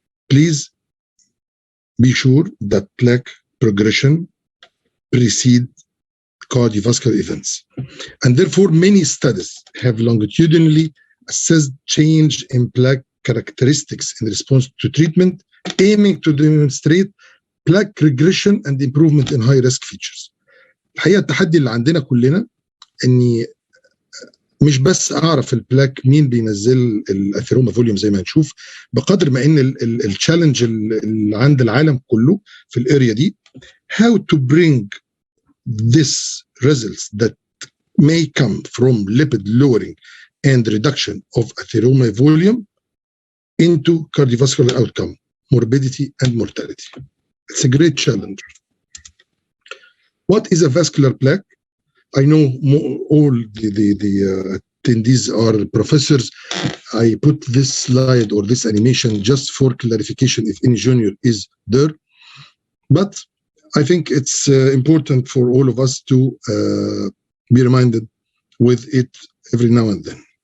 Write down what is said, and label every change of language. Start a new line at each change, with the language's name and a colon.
English: Please be sure that plaque progression precedes cardiovascular events. And therefore, many studies have longitudinally assessed change in plaque characteristics in response to treatment, aiming to demonstrate plaque regression and improvement in high-risk features.
Arabic: الحقيقة التحدي اللي عندنا كلنا اني مش بس اعرف البلاك مين بينزل الاثيروما فوليوم زي ما هنشوف، بقدر ما ان التشالنج اللي عند العالم كله في الاريا دي
English: how to bring this results that may come from lipid lowering and reduction of atheroma volume into cardiovascular outcome, morbidity and mortality. It's a great challenge. What is a vascular plaque? I know all the attendees are professors. I put this slide or this animation just for clarification if any junior is there. But I think it's important for all of us to be reminded with it every now and then.